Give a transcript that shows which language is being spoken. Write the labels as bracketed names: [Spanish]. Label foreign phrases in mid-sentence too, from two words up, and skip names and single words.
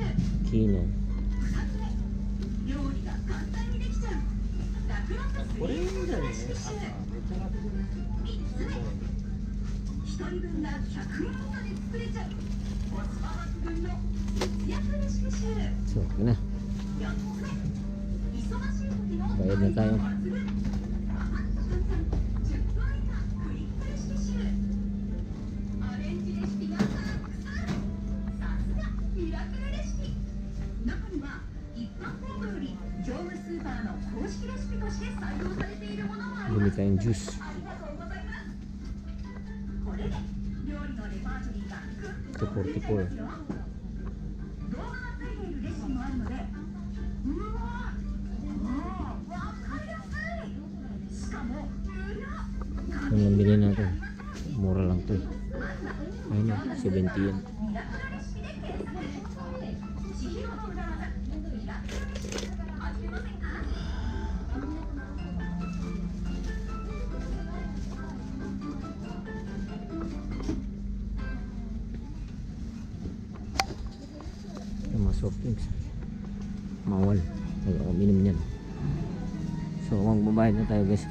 [Filipino] Kina. [Japanese] 2つ目、料理が簡単にできちゃう楽々スリーフードレシピ集。3つ目、1人分が100円以下で作れちゃうコスパ抜群の節約レシピ集。 [Filipino] So, okay na. [Japanese] 4 つ目、忙しい時の [Filipino] Bayad na tayo. [Japanese] 抜群パパッと簡単10分以下クイックレシピ集。アレンジレシピがたくさん。さすがミラクルレシピ。中には一般店舗より業務スーパーの公式レシピとして採用されているものもありま [Filipino] Bumi [Japanese] す。 [Filipino] tayong juice. [Japanese] ありがとうございます。これで料理のレパートリーがぐっと増えちゃいますよ。動画がついているレシピもあるので、うわー、わかりやすい。しかも無料。 [Filipino] Yung nabili natin. Mura lang to. Ayun oh, 70 yan. [Japanese] ミラクルレシピで検索。千尋の裏技、ミラクルレシピ、始めませんか？ [Filipino] Yung mga [English] soft drinks. [Filipino] Mawal. Ayaw minum niyan. So, magbabayad na tayo guys.